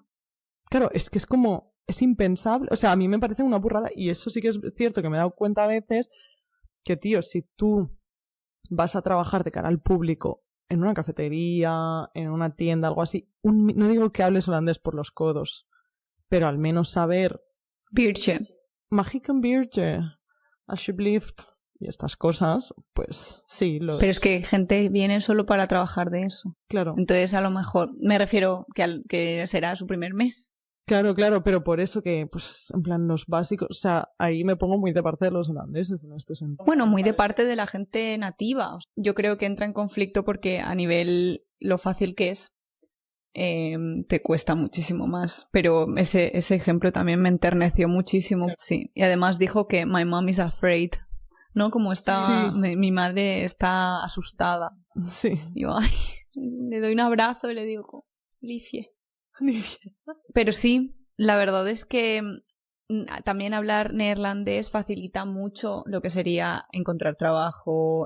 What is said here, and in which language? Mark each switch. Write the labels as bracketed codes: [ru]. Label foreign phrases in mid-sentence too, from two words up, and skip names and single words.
[es] Claro, es que es impensable. O sea, a mí me parece una burrada, y eso sí que es cierto que me he dado cuenta a veces que, tío, si tú vas a trabajar de cara al público en una cafetería, en una tienda, algo así, no digo que hables holandés por los codos, pero al menos saber... [nl] Biertje. Mag ik een biertje? Alsjeblieft. [es] Y estas cosas, pues sí. Pero es que gente viene solo para trabajar de eso. Claro. Entonces, a lo mejor, me refiero que será su primer mes. Claro, pero por eso que, pues, en plan, los básicos, o sea, ahí me pongo muy de parte de los holandeses en este sentido. Bueno, muy de parte de la gente nativa. Yo creo que entra en conflicto porque a nivel lo fácil que es, te cuesta muchísimo más. Pero ese ejemplo también me enterneció muchísimo. Claro. Sí. Y además dijo que [en] my mom is afraid, [es] ¿no? Como está, sí. Mi madre está asustada. Sí. Y yo, le doy un abrazo y le digo, Lifie. Pero sí, la verdad es que también hablar neerlandés facilita mucho lo que sería encontrar trabajo.